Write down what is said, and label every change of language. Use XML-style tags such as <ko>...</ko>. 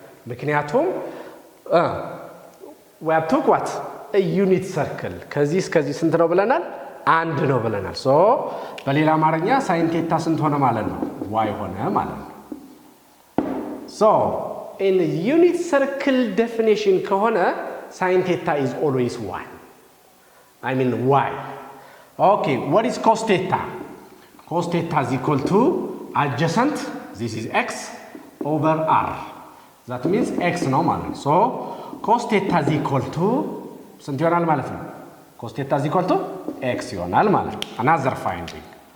<am>ምክንያቱም</am> <en>we have took what a unit circle</en> <am>ከዚህ እስከዚህ ስንት ነው ብለናል? አንድ ነው ብለናል። ሶ በሌላ አማርኛ ሳይን ቴታ ስንት ሆነ ማለት ነው? ዋይ ሆነ ማለት ነው። ሶ</am> <en>in unit circle definition</en> <am>ከሆነ ሳይን ቴታ</am> <en>is always 1. I mean y. Okay, what is cos theta? Cos theta is equal to adjacent, this is x over r. That means x</en> <am>ነው ማለት ነው።</am> <en>So cos theta is equal to</en> <am>ስንት ይሆናል ማለት ነው</am> <en>cos theta is equal to x</en> <am>ይሆናል ማለት ነው</am> <en>another finding</en>